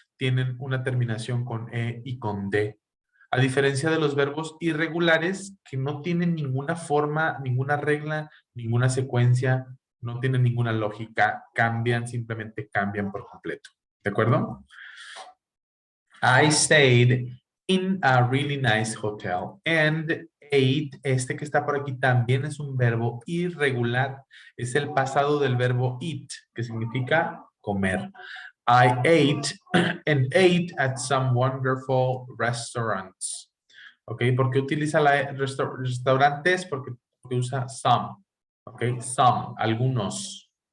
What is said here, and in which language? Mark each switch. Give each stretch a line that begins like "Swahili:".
Spanish: Tienen una terminación con e y con d. A diferencia de los verbos irregulares que no tienen ninguna forma, ninguna regla, ninguna secuencia, no tienen ninguna lógica, cambian, simplemente cambian por completo. ¿De acuerdo?
English: I stayed in a really nice hotel and ate,
Spanish: este que está por aquí también es un verbo irregular, es el pasado del verbo eat, que significa comer.
English: I ate and ate at some wonderful restaurants.
Spanish: ¿Ok? ¿Por qué utiliza restaurantes? Porque usa some. ¿Ok? Some, algunos.